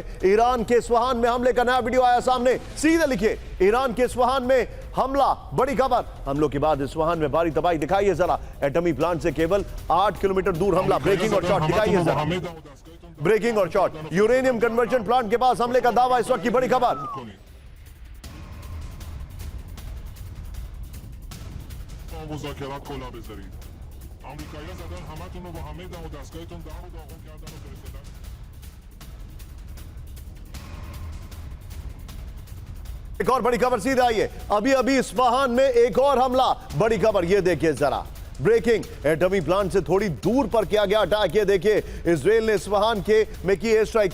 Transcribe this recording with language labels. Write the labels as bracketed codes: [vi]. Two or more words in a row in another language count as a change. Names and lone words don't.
[hi] ईरान के इस्फहान में हमले का नया वीडियो आया सामने, सीधे लिखिए ईरान के इस्फहान में हमला, बड़ी खबर। हमलों के बाद इस्फहान में भारी तबाही, दिखाइए जरा। एटमी प्लांट से केवल 8 किलोमीटर दूर हमला, ब्रेकिंग और शॉट, दिखाइए जरा। ब्रेकिंग और शॉट, [en] uranium conversion plant [hi] के पास हमले का दावा, इस वक्त की बड़ी खबर। [fa] مذاکرات کلا بذارید. آمریکایی‌ها زدن همتون رو با همه دم و دستگاهتون داغ و داغون کردن و فرستادن. [hi] एक और बड़ी खबर सीधे आई है, अभी अभी इस्फहान में एक और हमला, बड़ी खबर ये देखिए जरा। ब्रेकिंग, एटमी प्लांट से थोड़ी दूर पर किया गया अटैक, ये देखिए इजराइल ने इस्फहान के में की [en] air strike.